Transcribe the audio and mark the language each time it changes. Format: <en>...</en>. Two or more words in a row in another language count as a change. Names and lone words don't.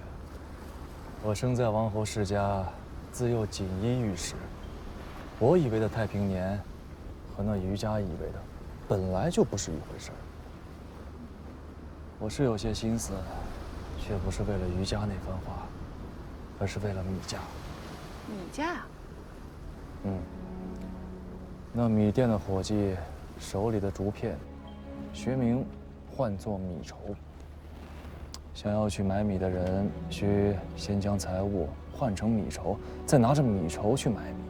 <zh>我生在王侯世家，自幼錦衣玉食。我以為的太平年，和那瑜伽以為的，本來就不是一回事兒。我是有些心思，卻不是為了瑜伽那番話，而是為了米價。米價？那米店的夥計手裡的竹片，學名喚作米籌。想要去買米的人，需先將財物換成米籌，再拿着米籌去買米。</zh>